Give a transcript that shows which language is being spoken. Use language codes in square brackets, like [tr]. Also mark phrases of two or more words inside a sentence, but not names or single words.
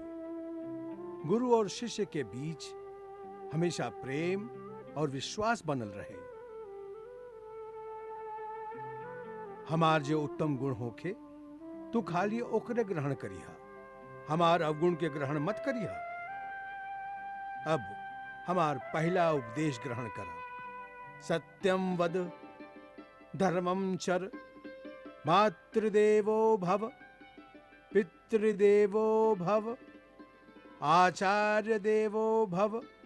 [bho] गुरु और शिष्य के बीच हमेशा प्रेम और विश्वास बनल रहे। हमार जो उत्तम गुण होखे तू खाली ओकरे ग्रहण करिहा, हमार अवगुण के ग्रहण मत करिहा। अब हमार पहला उपदेश ग्रहण करा। [sa] सत्यम वद, धर्मम चर, मातृदेवो भव, पितृदेवो भव, आचार्य देवो भव।